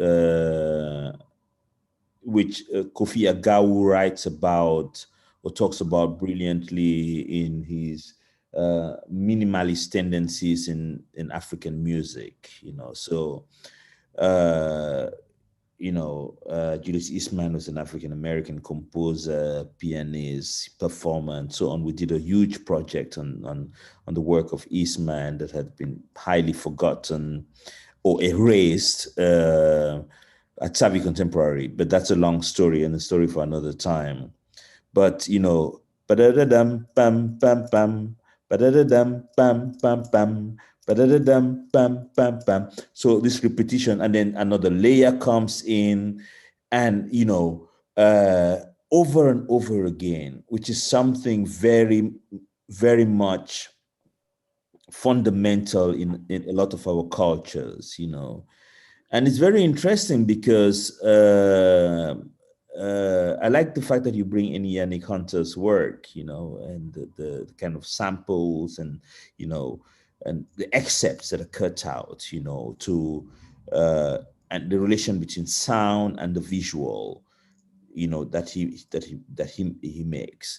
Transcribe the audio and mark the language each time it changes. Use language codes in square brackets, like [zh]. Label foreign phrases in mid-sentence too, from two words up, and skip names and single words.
[en] Which Kofi Agawu writes about or talks about brilliantly in his minimalist tendencies in African music, So, Julius Eastman was an African-American composer, pianist, performer, and so on. We did a huge project on the work of Eastman that had been highly forgotten or erased at Savvy Contemporary, but that's a long story and a story for another time. But, ba-da-da-dum, bam, bam, bam, ba-da-da-dum, bam, bam, bam, ba-da-da-dum, bam, bam, bam. So this repetition, and then another layer comes in, and, over and over again, which is something very, very much fundamental in a lot of our cultures, And it's very interesting because I like the fact that you bring in Yannick Hunter's work, and the kind of samples and, and the excerpts that are cut out, to and the relation between sound and the visual, that he makes.